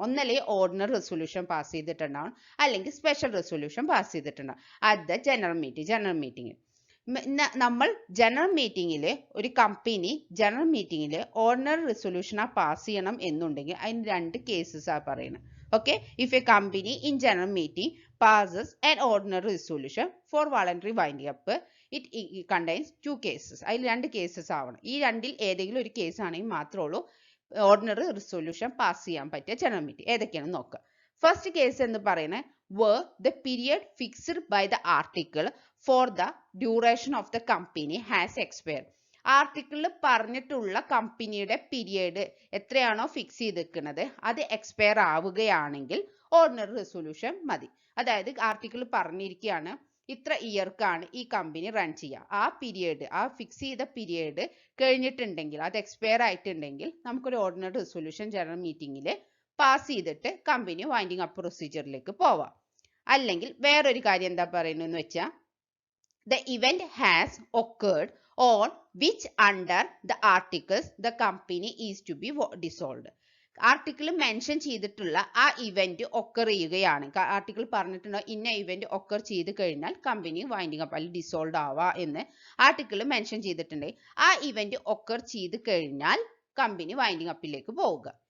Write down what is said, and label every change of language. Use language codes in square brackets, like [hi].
[ml] ഒന്നല്ലെങ്കിൽ ordinary resolution pass ചെയ്തിട്ടുണ്ടാവും, അല്ലെങ്കിൽ സ്പെഷ്യൽ റെസൊല്യൂഷൻ പാസ് ചെയ്തിട്ടുണ്ടാവും [en] At the general meeting. [ml] നമ്മൾ ജനറൽ മീറ്റിംഗിൽ ഒരു കമ്പനി ജനറൽ മീറ്റിംഗിൽ ഓർഡിനറി റെസൊല്യൂഷൻ പാസ് ചെയ്യണം എന്നുണ്ടെങ്കിൽ അതിന് രണ്ട് കേസസ് ആ പറയുന്നത്. [en] Okay, if a company in general meeting passes an ordinary resolution for voluntary winding up, it contains two cases. [ml] അതിൽ രണ്ട് കേസസ് ആവണം. ഈ രണ്ടിൽ ഏതെങ്കിലും ഒരു കേസ് ആണെങ്കിൽ മാത്രമേ ഉള്ളൂ ഓർഡിനറി റെസൊല്യൂഷൻ പാസ് ചെയ്യാൻ പറ്റിയ ജനറൽ മീറ്റിംഗ്. ഏതൊക്കെയാണെന്ന് നോക്കുക. ഫസ്റ്റ് കേസ് എന്ന് പറയുന്നത് [en] where the period fixed by the article for the duration of the company has expired. [ml] ആർട്ടിക്കിളിൽ പറഞ്ഞിട്ടുള്ള കമ്പനിയുടെ പീരിയഡ് എത്രയാണോ ഫിക്സ് ചെയ്തിരിക്കുന്നത് അത് എക്സ്പയർ ആവുകയാണെങ്കിൽ ഓർഡിനറി റെസൊല്യൂഷൻ മതി. അതായത് ആർട്ടിക്കിൾ പറഞ്ഞിരിക്കുകയാണ് ഇത്ര ഇയർക്കാണ് ഈ കമ്പനി റൺ ചെയ്യുക, ആ പീരിയഡ്, ആ ഫിക്സ് ചെയ്ത പീരിയഡ് കഴിഞ്ഞിട്ടുണ്ടെങ്കിൽ, അത് എക്സ്പയർ ആയിട്ടുണ്ടെങ്കിൽ നമുക്കൊരു ഓർഡിനറി റെസൊല്യൂഷൻ ജനറൽ മീറ്റിംഗിൽ പാസ് ചെയ്തിട്ട് കമ്പനി വൈൻഡിങ് അപ്പ് പ്രൊസീജിയറിലേക്ക് പോവാം. അല്ലെങ്കിൽ വേറൊരു കാര്യം എന്താ പറയുന്നതെന്ന് വെച്ചാൽ [en] the event has occurred on which under the articles the company is to be dissolved. [ml] Article mention ചെയ്തിട്ടുള്ള ആ ഇവന്റ് ഒക്കർ ചെയ്യുകയാണ്. ആർട്ടിക്കിൾ പറഞ്ഞിട്ടുണ്ടോ ഇന്ന ഇവന്റ് ഒക്കർ ചെയ്ത് കഴിഞ്ഞാൽ കമ്പനി വൈൻഡിങ് അപ്പ് അല്ലെങ്കിൽ ഡിസോൾവ് ആവാ എന്ന് ആർട്ടിക്കിൾ മെൻഷൻ ചെയ്തിട്ടുണ്ട്. ആ ഇവന്റ് ഒക്കർ ചെയ്ത് കഴിഞ്ഞാൽ കമ്പനി വൈൻഡിങ് അപ്പിലേക്ക് പോവുക.